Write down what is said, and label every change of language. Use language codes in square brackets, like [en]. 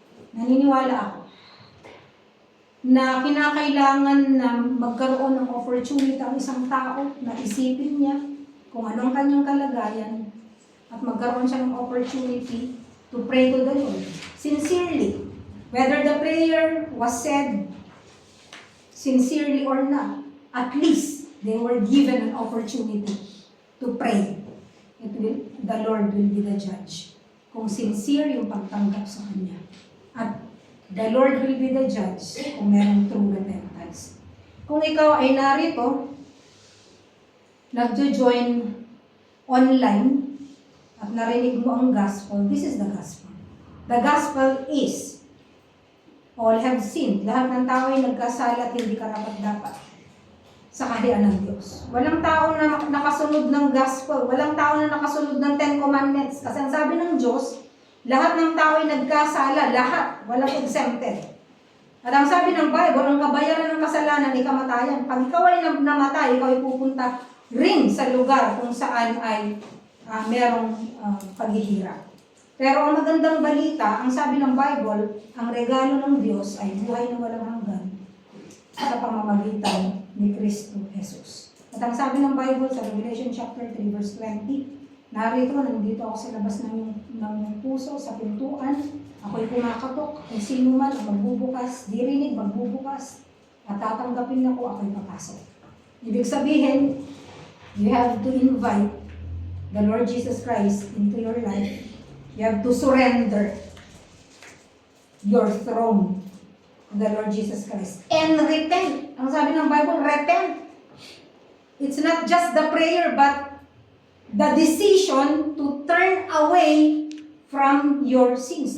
[tl] Naniniwala ako na kinakailangan na magkaroon ng opportunity ang isang tao na isipin niya kung anong kanyang kalagayan at magkaroon siya ng opportunity [en] to pray to the Lord sincerely. Whether the prayer was said sincerely or not, at least they were given an opportunity to pray. The Lord will be the judge. [tl] Kung sincere yung pagtanggap sa Kanya. [en] At the Lord will be the judge kung merong true repentance. [tl] Kung ikaw ay narito, nagjo-join online, at narinig mo ang gospel, [en] this is the gospel. The gospel is, all have sinned. [tl] Lahat ng tao ay nagkasala at hindi karapat-dapat sa kaharian ng Diyos. Walang tao na nakasunod ng gospel. Walang tao na nakasunod ng 10 commandments. Kasi ang sabi ng Diyos, lahat ng tao ay nagkasala. Lahat. Walang exempted. At ang sabi ng Bible, ang kabayaran ng kasalanan ay kamatayan. Pag ikaw ay namatay, ikaw ay pupunta rin sa lugar kung saan ay merong paghihirap. Pero ang magandang balita, ang sabi ng Bible, ang regalo ng Diyos ay buhay na walang hanggan sa pamamagitan ni Kristo Jesus. At ang sabi ng Bible sa Revelation chapter 3 verse 20, narito, nandito ako sa labas ng puso, sa pintuan, ako'y kumakatok, kung sino man ang magbubukas, dirinig, magbubukas, at tatanggapin ako, ako'y papasok. Ibig sabihin, [en] you have to invite the Lord Jesus Christ into your life. You have to surrender your throne to the Lord Jesus Christ. And repent. [tl] Ang sabi ng Bible, [en] repent. It's not just the prayer, but the decision to turn away from your sins.